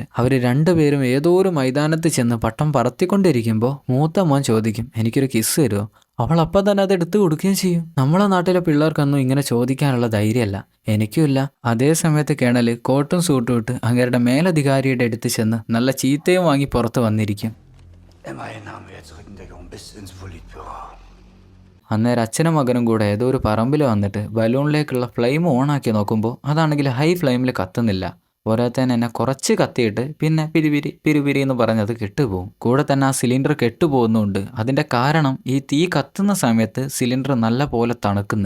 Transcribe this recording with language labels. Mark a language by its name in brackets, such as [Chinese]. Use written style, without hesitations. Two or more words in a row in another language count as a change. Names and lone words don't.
[Malayalam] അവർ രണ്ടുപേരും ഏതോ ഒരു മൈതാനത്ത് ചെന്ന് പട്ടം പറത്തിക്കൊണ്ടിരിക്കുമ്പോൾ മൂത്ത മോൻ ചോദിക്കും, എനിക്കൊരു കിസ് തരുമോ? അവൾ അപ്പം തന്നെ അത് എടുത്തു കൊടുക്കുകയും ചെയ്യും. നമ്മളെ നാട്ടിലെ പിള്ളേർക്കൊന്നും ഇങ്ങനെ ചോദിക്കാനുള്ള ധൈര്യമല്ല, എനിക്കുമില്ല. അതേ സമയത്ത് കേണൽ കോട്ടും സൂട്ടും ഇട്ട് അങ്ങേരുടെ മേലധികാരിയുടെ അടുത്ത് ചെന്ന് നല്ല ചീത്തയും വാങ്ങി പുറത്ത് വന്നിരിക്കും. [German] Immerhin haben wir jetzt Rückendeckung bis ins Politbüro. [Malayalam] അന്നേരം അച്ഛനും മകനും കൂടെ ഏതോ ഒരു പറമ്പിൽ വന്നിട്ട് ബലൂണിലേക്കുള്ള ഫ്ലെയിം ഓണാക്കി നോക്കുമ്പോൾ അതാണെങ്കിൽ ഹൈ ഫ്ലെയിമിൽ കത്തുന്നില്ല. പോരാത്തന്നെ എന്നെ കുറച്ച് കത്തിയിട്ട് പിന്നെ പിരിപിരി പിരിപിരി എന്ന് പറഞ്ഞത് കെട്ടുപോകും. കൂടെ തന്നെ ആ സിലിണ്ടർ കെട്ടുപോകുന്നുണ്ട്. അതിൻ്റെ കാരണം ഈ തീ കത്തുന്ന സമയത്ത് സിലിണ്ടർ നല്ല പോലെ തണുക്കുന്നു.